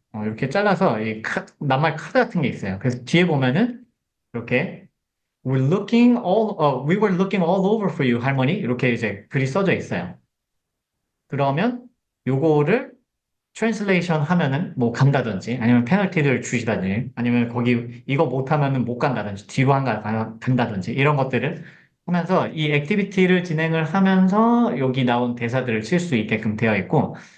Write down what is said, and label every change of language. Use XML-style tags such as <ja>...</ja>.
<ko>이렇게 잘라서 낱말 카드 같은 게 있어요.</ko> <en>그래서 뒤에 보면은</en> <ko>이렇게</ko> <en>we were looking all over for you, 할머니.</en> <ko>이렇게 이제 글이 써져 있어요. 그러면 요거를 트랜슬레이션 하면은 뭐 간다든지 아니면 페널티를 주시다든지 아니면 거기 이거 못하면은 못 간다든지 뒤로 간다든지 이런 것들을 하면서 이 액티비티를 진행을 하면서 여기 나온 대사들을 칠 수 있게끔 되어 있고</ko>